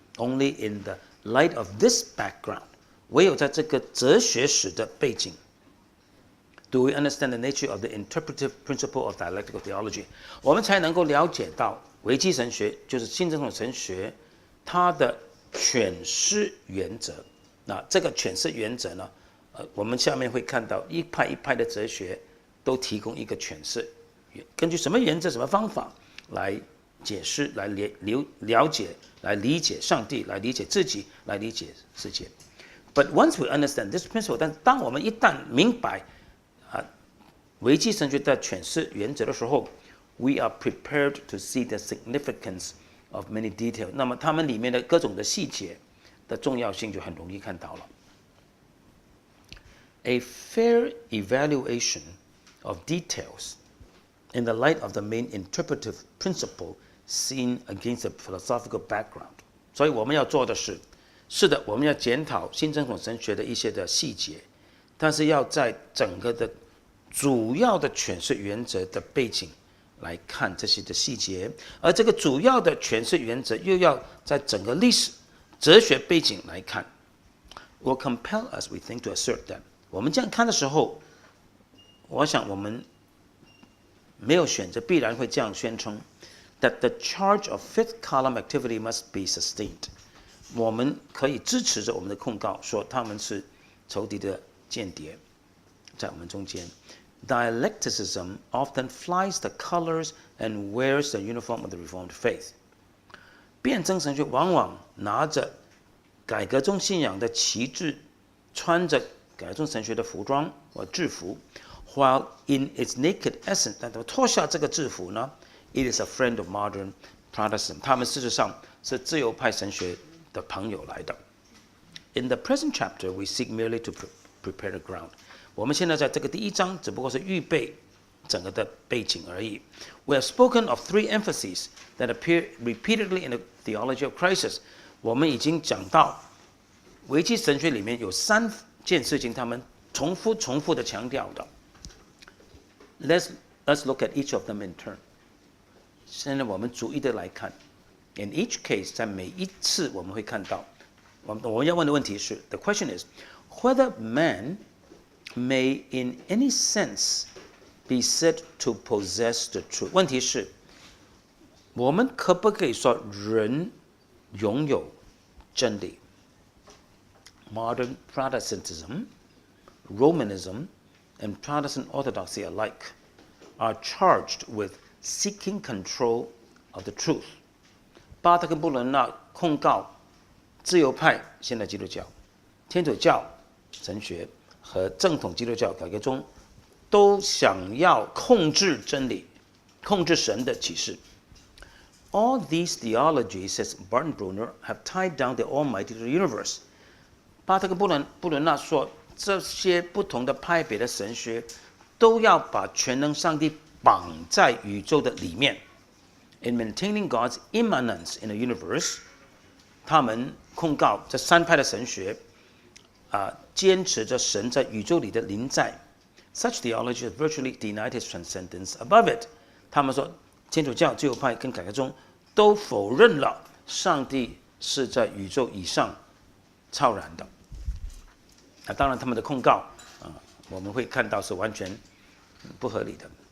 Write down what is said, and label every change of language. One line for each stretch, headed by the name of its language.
English: Only in the light of this background，
Chinese: 唯有在这个哲学史的背景
English: ，do we understand the nature of the interpretive principle of dialectical theology，
Chinese: 我们才能够了解到危机神学就是新正统神学它的诠释原则。那这个诠释原则呢，我们下面会看到一派一派的哲学都提供一个诠释，根据什么原则、什么方法来解释、来了解、来理解上帝、来理解自己、来理解世界。
English: But once we understand this principle，
Chinese: 但当我们一旦明白危机神学的诠释原则的时候
English: ，we are prepared to see the significance of many details。
Chinese: 那么它们里面的各种的细节的重要性就很容易看到了。
English: A fair evaluation of details in the light of the main interpretive principle seen against the philosophical background。
Chinese: 所以我们要做的是的，我们要检讨新正统神学的一些的细节，但是要在整个的主要的诠释原则的背景来看这些的细节，而这个主要的诠释原则又要在整个历史、哲学背景来看。
English: Will compel us, we think, to assert that。
Chinese: 我们这样看的时候，我想我们没有选择，必然会这样宣称
English: that the charge of fifth column activity must be sustained。
Chinese: 我们可以支持着我们的控告，说他们是仇敌的间谍，在我们中间。
English: Dialecticism often flies the colors and wears the uniform of the Reformed faith。
Chinese: 辩证神学往往拿着改革宗信仰的旗帜，穿着改革宗神学的服装或制服 ，
English: while in its naked essence，
Chinese: 但脱下这个制服呢 ，
English: it is a friend of modern Protestant。
Chinese: 他们事实上是自由派神学的朋友来的。
English: In the present chapter, we seek merely to prepare the ground。
Chinese: 我们现在在这个第一章只不过是预备整个的背景而已。
English: We have spoken of three emphases that appear repeatedly in the theology of crisis。
Chinese: 我们已经讲到危机神学里面有3件事情，他们重复的强调的。
English: Let's look at each of them in turn。
Chinese: 现在我们逐一的来看。
English: In each case，
Chinese: 在每一次我们会看到，我们要问的问题是
English: ：The question is whether man may in any sense be said to possess the truth。
Chinese: 问题是，我们可不可以说人拥有真理 ？
English: Modern Protestantism, Romanism, and Protestant Orthodoxy alike are charged with seeking control of the truth.
Chinese: 巴特跟布伦纳控告自由派现代基督教、天主教神学和正统基督教改革中都想要控制真理，控制神的启示。
English: All these theologies, says Barton Bruner, have tied down the Almighty to the universe.
Chinese: 巴特跟布伦纳说，这些不同的派别的神学都要把全能上帝绑在宇宙的里面。
English: In maintaining God's immanence in the universe,
Chinese: 他们控告这三派的神学坚持着神在宇宙里的临在。
English: Such theology has virtually denied his transcendence above it.
Chinese: 他们说，天主教、自由派跟改革宗都否认了上帝是在宇宙以上超然的。当然，他们的控告我们会看到是完全不合理的。